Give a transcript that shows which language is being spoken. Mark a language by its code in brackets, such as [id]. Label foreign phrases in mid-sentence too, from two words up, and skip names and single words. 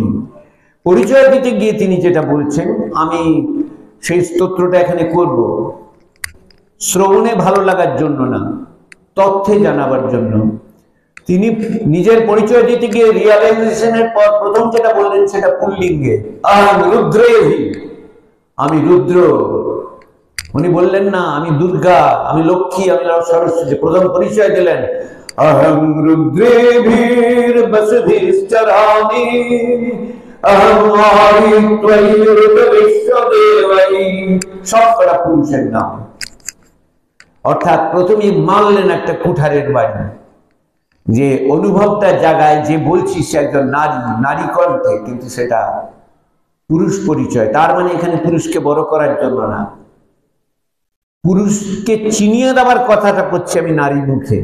[bn] পরিচয় দিতে গিয়ে তিনি যেটা বলছেন, আমি সেই স্তোত্রটা এখানে করব শ্রবণে ভালো লাগার জন্য না, তথ্যে জানাবার জন্য। তিনি নিজের পরিচয় দিতে গিয়ে রিয়ালাইজেশনের পর প্রথম যেটা বললেন সেটা পুল্লিঙ্গে, [sa] আহম রুদ্রেভি, [bn] আমি রুদ্র। উনি বললেন না আমি দুর্গা, আমি লক্ষ্মী, আমি সরস্বতী। প্রথম পরিচয় দিলেন [sa] अहम रुद्रेभिर बसभिश्चरामि अहम विश्वदेवै। [bn] সবকটা পুরুষের নাম। অর্থাৎ প্রথমেই মানলেন একটা কুঠারের বাড়ি, যে অনুভবটা জায়গায় যে বলছি সে একজন নারী, নারী কণ্ঠে, কিন্তু সেটা পুরুষ পরিচয়। তার মানে এখানে পুরুষকে বড় করার জন্য না, পুরুষকে চিনিয়ে দেওয়ার কথাটা করছি আমি নারী মুখে।